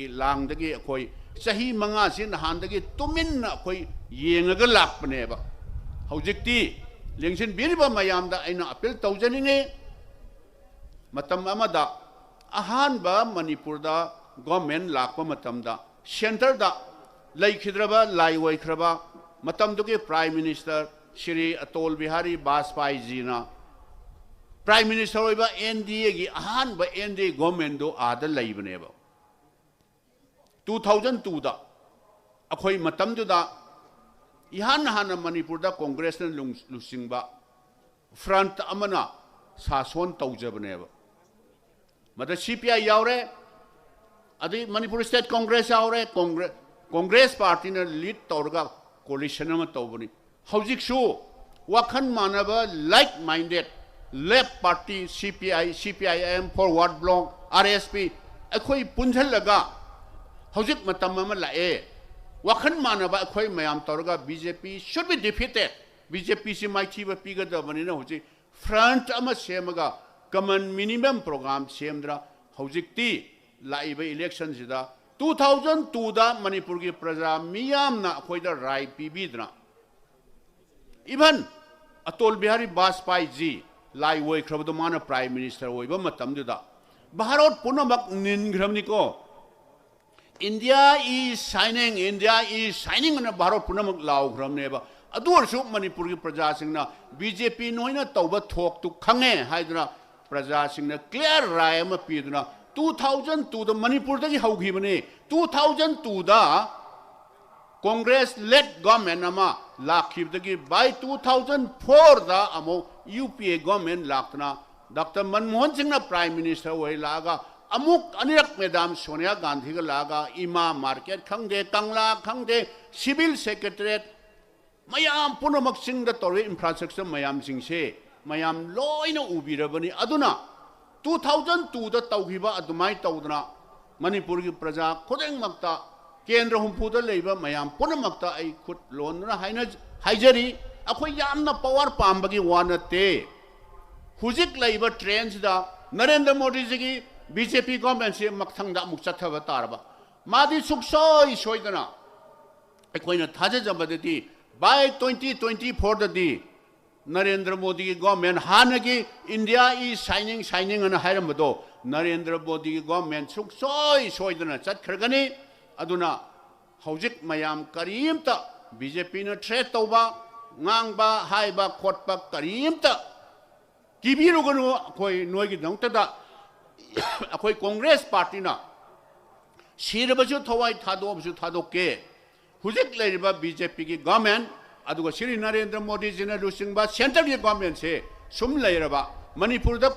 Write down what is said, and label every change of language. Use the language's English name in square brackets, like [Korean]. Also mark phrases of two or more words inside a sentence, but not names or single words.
[Manipuri] लांगदगी अखोई सही मंगा से नहानदगी तुमिन अखोई येंगगा लापनेबा हौजिक्ति लेंसिन बिरिबा मयामदा आइना अपील तौजनिंगे मतम अमदा अहानबा मणिपुर दा गवर्नमेंट लापा मतमदा सेंटर दा लैखिद्रबा लाइवैख्रबा मतमदुगे [English] prime minister [Manipuri] श्री अटल बिहारी वाजपेयी जीना [English] prime minister [Manipuri] होइबा एनडीए की अहानबा [English] NDA government [Manipuri] दो आदा लैबनेबा 2002 दा अखोई मतमदुदा इहान हाना मणिपुर दा कांग्रेस ने लुसिंगबा फ्रंट अमना सासोन तौजबनेबा मद सीपीआई यावरे अदि मणिपुर स्टेट कांग्रेस यावरे कांग्रेस पार्टी ने लीड तौरगा कोलिशन में तौबनी हौजिकसु वाखन मानबा लाइक [English] minded left party [Manipuri] सीपीआईएम फॉरवर्ड ब्लॉक आरएसपी अखोई पुंझलगा हौजिक मतम में लाए वाखन मानबा अखोई मयाम तौरगा [English] BJP should be defeated [Manipuri] बीजेपी से माइथीबा पीगदबनिना हौजिक फ्रंट अमा सेमगा [English] common minimum programme [Manipuri] सेमद्रा हौजिकती लाइबा इलेक्शन सिदा 2002 दा मणिपुर की प्रजा मियामना अखोइदा राय पीबीदना इवन अटल बिहारी वाजपेयी जी लाई वोइख्रबदो माना [English] prime minister [Manipuri] ओइबा मतमदुदा भारत पुनमक निनग्रमनिको [English] India is shining [Manipuri] अन भारत पुनमक लाउग्रमनेबा अदुरसु मणिपुर की प्रजा सिंगना बीजेपी नोइना तौबा थोक तु खंगे हाइदना प्रजा सिंगना क्लियर राय अमा पीदना 2002 दा मणिपुर दगी हौगिबने 2002 दा [English] Congress led government [Manipuri] अमा लाखिबदगी बाय 2004 दा अमो [English] UPA government [Manipuri] लाक्तना डॉक्टर मनमोहन सिंह ना [English] prime minister [Manipuri] ओइ लागा अमुक अनिरक मैदाम सोनिया गांधी का लागा इमा मार्केट खंगे कंगला खंगे [English] civil secretariat [Manipuri] मयाम पुनमक सिंह दा तौर इंफ्रास्ट्रक्चर मयाम सिंह से मयाम लोइना उबिरबनी अदुना 2002 दा तौगिबा अदुमाई तौदना मणिपुर की प्रजा खुदेंगमक्ता केंद्र हुंफुदा लेबा मयाम पुनमक्ता आई खुद लोनना हाइजरी अखोई यामना पावर पाम्बगी वानते हुजिक लेबा ट्रेंस दा नरेंद्र मोदी जी की [English] BJP government [Manipuri] से मक्थंगदा मुक चथबा तारबा मादी सुखसोई सोइदना अखोइना थाजजबदती बाय 2024 ददी नरेंद्र मोदी की गवर्नमेंट हानगी [English] India is shining [Manipuri] अन हायरमदो [English] Narendra Modi government [Manipuri] suk soy dana chat khargani aduna hojik mayam karimta BJP na threat tauba ngangba haiba khotba karimta kibiru ganu koi noi gi dangta da akoi Congress party na sirabasu thawai thadobsu thadokke hujik leiriba BJP gi government aduga Shri Narendra Modi jina lusingba central gi government se sum leiraba Manipur da